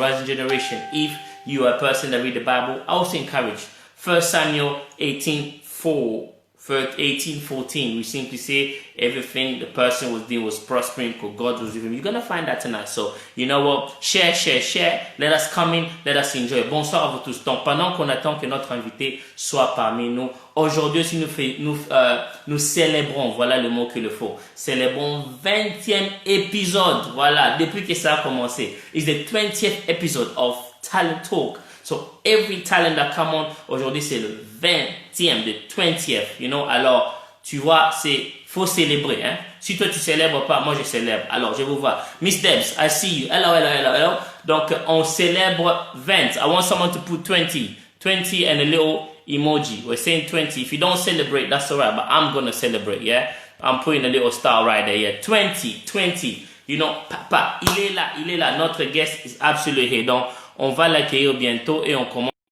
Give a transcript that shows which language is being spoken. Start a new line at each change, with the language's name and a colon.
English: If you are a person that read the Bible, I also encourage 1 Samuel 18:14, we simply say everything the person was doing was prospering because God was with him. You're going to find that tonight. So, you know what? Share. Let us come in. Let us enjoy.
French: Bonsoir à vous tous. Donc, pendant qu'on attend que notre invité soit parmi nous, aujourd'hui aussi nous célébrons, voilà le mot qu'il faut, célébrons 20e épisode. Voilà, depuis que ça a commencé.
English: It's the 20th episode of Talent Talk. So every talent that come on,
French: aujourd'hui c'est le 20e,
English: the 20th, you know.
French: Alors, tu vois, faut célébrer, hein. Si toi tu célèbres pas, moi je célèbre. Alors, je vous vois. Miss Debs,
English: I see you. Hello.
French: Donc, on célèbre 20.
English: I want someone to put 20. 20 and a little emoji. We're saying 20. If you don't celebrate, that's all right, but I'm going to celebrate, yeah? I'm putting a little star right there, yeah?
French: 20, 20.
English: You know,
French: papa, il est là.
English: Notre guest is absolutely here.
French: Donc, on va l'accueillir bientôt et on commence.